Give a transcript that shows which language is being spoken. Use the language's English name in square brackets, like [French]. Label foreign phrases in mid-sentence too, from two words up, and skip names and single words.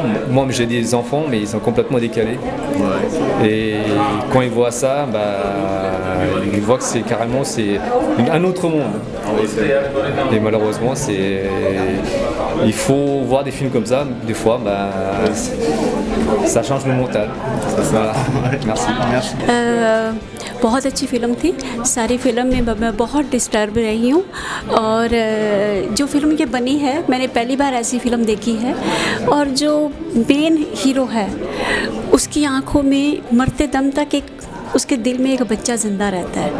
[French] Moi j'ai des enfants mais ils sont complètement décalés. Et quand ils voient ça, ils voient que c'est carrément un autre monde. Et malheureusement il faut voir des films comme ça. Des fois ça change le mental. Voilà. Merci. [Hindi] बहुत अच्छी फ़िल्म थी. सारी फिल्म में मैं बहुत डिस्टर्ब रही हूँ. और जो फिल्म ये बनी है, मैंने पहली बार ऐसी फ़िल्म देखी है. और जो [English] main hero [Hindi] है उसकी आँखों में मरते दम तक उसके दिल में एक बच्चा ज़िंदा रहता है.